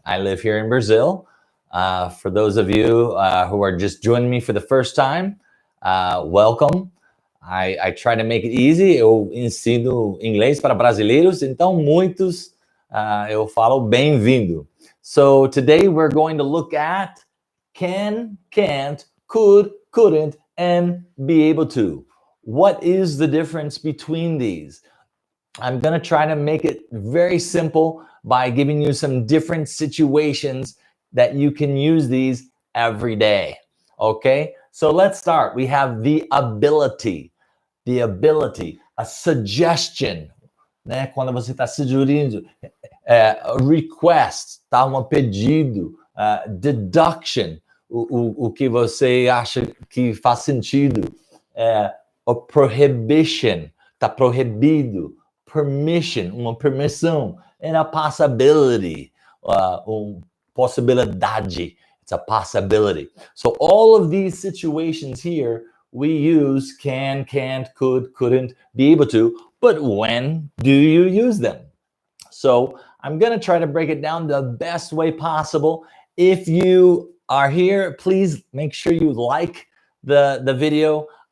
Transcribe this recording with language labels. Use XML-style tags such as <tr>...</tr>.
<en>I live here in Brazil. For those of you who are just joining me for the first time, welcome. I try to make it easy.</en> <pt>Eu ensino inglês para brasileiros, então muitos eu falo bem-vindo.</pt> <en>So today we're going to look at can, can't, could, couldn't, and be able to. What is the difference between these? I'm going to try to make it very simple by giving you some different situations that you can use these every day. Okay, so let's start. We have the ability, a suggestion, né?</en> <pt>Quando você está sugerindo, request, tá? Um pedido, deduction, o que você acha que faz sentido, a prohibition, tá proibido, permission, uma permissão, and a possibility, possibilidade,</pt> <en>it's a possibility. So all of these situations here, we use can, can't, could, couldn't, be able to, but when do you use them? So I'm going to try to break it down the best way possible. If you are here, please make sure you like the video.</en>